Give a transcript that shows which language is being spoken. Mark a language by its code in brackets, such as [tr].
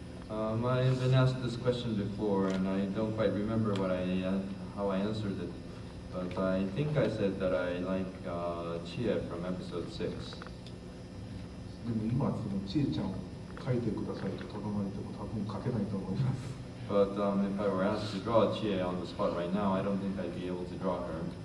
[en] I've been asked this question before, and I don't quite remember how I answered it. But I think I said that I like Chia from episode 6. [ja] でも今そのちえちゃんを描いてくださいと頼まれても多分描けないと思います。 [en] But if I were asked to draw Chia on the spot right now, I don't think I'd be able to draw her.